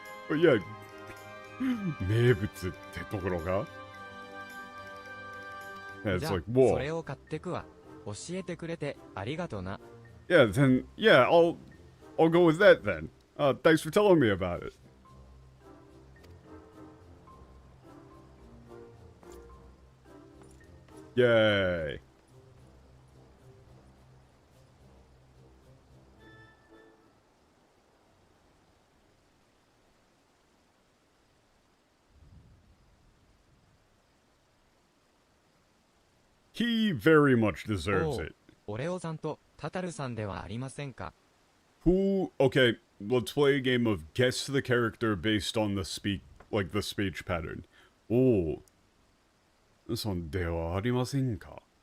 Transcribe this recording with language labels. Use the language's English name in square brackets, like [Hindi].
[English] But yeah, [Japanese] 名物ってところが? [English] Yeah, it's like, whoa. [Japanese] それを買ってくわ。教えてくれてありがとな。 [English] Yeah, then, yeah, I'll go with that then. Thanks for telling me about it. Yay. He very much deserves it. [Japanese] オレオさんとタタルさんではありませんか。 [English] Okay, let's play a game of guess the character based on the speech pattern. Oh. [Japanese] そんではありませんか。